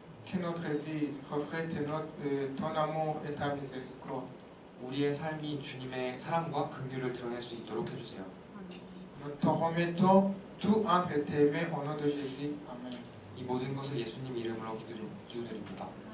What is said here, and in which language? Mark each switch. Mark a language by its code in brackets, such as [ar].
[fr] Que notre vie reflète ton amour et ta miséricorde. [ko] 우리의 삶이 주님의 사랑과 긍휼을 드러낼 수 있도록 해주세요. [fr] Nous te remettons tout entre tes mains au nom de Jésus. Amen. [ko] 이 모든 것을 예수님 이름으로 기도드립니다.